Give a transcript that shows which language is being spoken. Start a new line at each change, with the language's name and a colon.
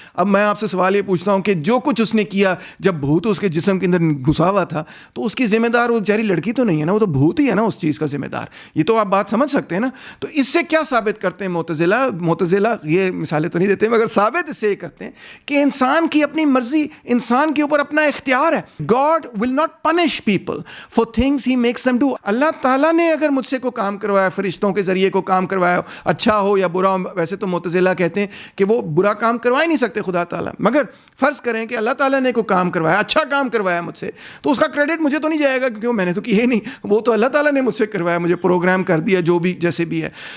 Urdu: اب میں آپ سے سوال یہ پوچھتا ہوں کہ جو کچھ اس نے کیا جب بھوت اس کے جسم کے اندر گھسا ہوا تھا, تو اس کی ذمہ دار وہ بیچاری لڑکی تو نہیں ہے نا, وہ تو بھوت ہی ہے نا اس چیز کا ذمہ دار. یہ تو آپ بات سمجھ سکتے ہیں نا. تو اس سے کیا ثابت کرتے ہیں معتزلہ یہ مثالیں تو نہیں دیتے مگر ثابت اس سے یہ کرتے ہیں کہ انسان کی اپنی مرضی, انسان کے اوپر اپنا اختیار ہے.
English: God will not punish people for things he makes them do.
Urdu: اللہ تعالیٰ نے اگر مجھ سے کوئی کام کروایا, فرشتوں کے ذریعے کو کام کروایا, اچھا ہو یا برا ہو, ویسے تو معتزلہ کہتے ہیں کہ وہ برا کام کروا ہی نہیں سکتے خدا تعالیٰ, مگر فرض کریں کہ اللہ تعالیٰ نے کوئی کام کروایا, اچھا کام کروایا مجھ سے, تو اس کا کریڈٹ مجھے تو نہیں جائے گا کیونکہ میں نے تو کیا ہی نہیں, وہ تو اللہ تعالیٰ نے مجھ سے کروایا, مجھے پروگرام کر دیا جو بھی جیسے بھی ہے.